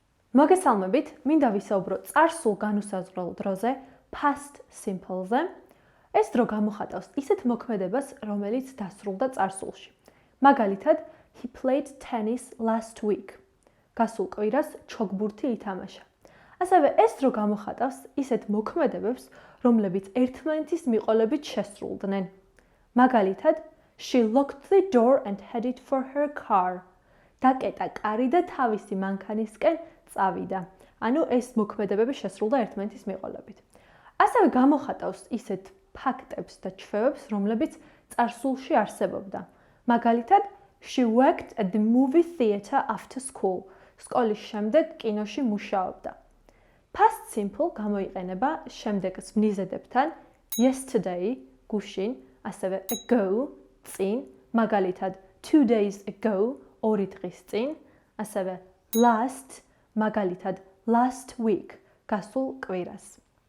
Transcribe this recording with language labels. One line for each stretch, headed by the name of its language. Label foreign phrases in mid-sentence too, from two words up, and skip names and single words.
Georgian: მოგესალმებით, მინდა ვისაუბრო წარსულ განუსაზღვრელ დროზე,
English: past simple-
Georgian: ზე. ეს დრო გამოხატავს ისეთ მოქმედებას, რომელიც დასრულდა წარსულში. მაგალითად,
English: he played tennis last week.
Georgian: გასულ კვირას ჩოგბურთი ითამაშა. ასევე ეს დრო გამოხატავს ისეთ მოქმედებებს, რომლებიც ერთმანეთის მიყოლებით შესრულდნენ. მაგალითად,
English: she locked the door and headed for her car.
Georgian: დაკეტა კარი და თავისი მანქანისკენ წავიდა. ანუ ეს მოქმედებები შესრულდა ერთმანეთის მიყოლებით. ასევე გამოხატავს ისეთ ფაქტებს და ჩვევებს, რომლებიც წარსულში არსებობდა. მაგალითად,
English: she worked at the movie theatre after school.
Georgian: სკოლის შემდეგ კინოში მუშაობდა.
English: Past simple
Georgian: გამოიყენება შემდეგს ვნიზედებთან yesterday გუშინ, ასევე ago წინ, მაგალითად
English: 2 days ago
Georgian: 2 დღის წინ, ასევე last მაგალითად
English: last week
Georgian: გასულ კვირას.